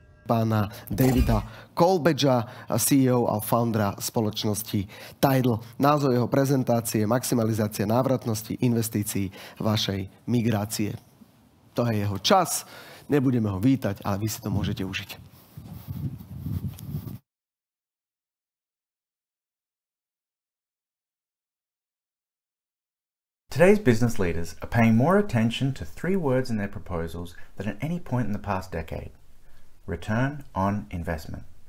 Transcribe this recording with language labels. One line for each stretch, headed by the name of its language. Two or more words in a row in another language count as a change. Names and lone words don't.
Slovak: pána Davida Colebatcha, CEO a foundera spoločnosti Tidal. Názov jeho prezentácie: Maximalizácia návratnosti, investícií, vašej migrácie. To je jeho čas. Nebudeme ho vítať, ale vy si to môžete užiť.
English: Today's business leaders are paying more attention to 3 words in their proposals than at any point in the past decade: return on investment.